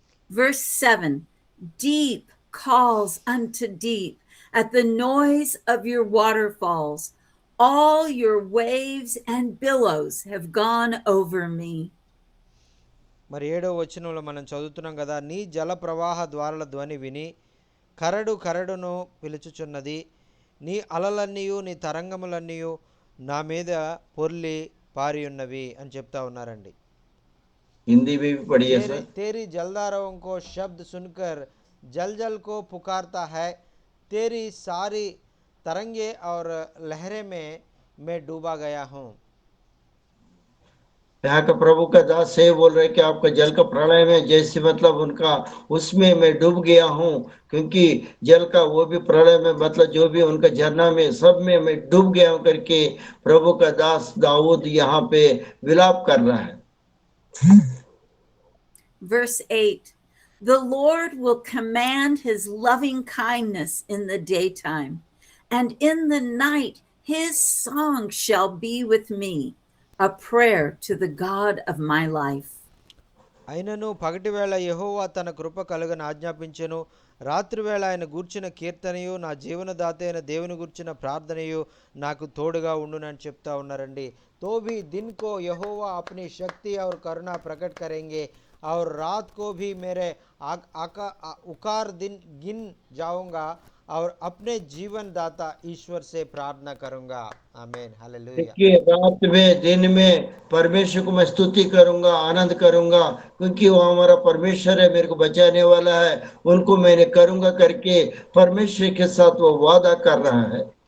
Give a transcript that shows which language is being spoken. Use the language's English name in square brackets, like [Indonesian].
[English] Verse 7, deep calls unto deep at the noise of your waterfalls. All your waves and billows have gone over me. [Telugu] మరి 7వ వచనంలో మనం చదువుతున్నాం కదా, నీ జల ప్రవాహ ద్వారాల ధ్వని విని కరడును పిలుచుచున్నది, నీ అలలన్నీయు నీ తరంగములన్నీయు నా మీద పొర్లి పారి ఉన్నవి అని చెప్తా ఉన్నారండి. [Hindi] हिंदी में भी पढ़िए सर। तेरी जलधाराओं को शब्द सुनकर जल जल को पुकारता है, तेरी सारी तरंगे और लहरें में मैं डूबा गया हूँ. यहाँ का प्रभु का दास से बोल रहे कि आपका जल का प्रलय में जैसे मतलब उनका उसमें मैं डूब गया हूँ, क्योंकि जल का वो भी प्रलय में मतलब जो भी उनका झरना में सब में मैं डूब गया हूँ करके प्रभु का दास दाऊद यहाँ पे विलाप कर रहा है। [English] Verse 8, the Lord will command his loving kindness in the daytime, and in the night his song shall be with me, a prayer to the God of my life. [Telugu] అయినను పగటివేళ యెహోవా తన కృప కలుగని ఆజ్ఞాపించెను, రాత్రివేళ ఆయన గూర్చిన కీర్తనయు నా జీవనదాత అయిన దేవుని గూర్చిన ప్రార్థనయు నాకు తోడుగా ఉండునని చెప్తా ఉన్నారండి. [Hindi] तो भी दिन को यहोवा अपनी शक्ति और करुणा प्रकट करेंगे और रात को भी मेरे उकार दिन गिन जाऊंगा और अपने जीवन दाता ईश्वर से प्रार्थना करूंगा। आमीन, हालेलुया। देखिए रात में दिन में परमेश्वर को मैं स्तुति करूंगा, आनंद करूंगा, क्योंकि वो हमारा परमेश्वर है, मेरे को बचाने वाला है, उनको मैंने करूंगा करके परमेश्वर के साथ वो वादा कर रहा है।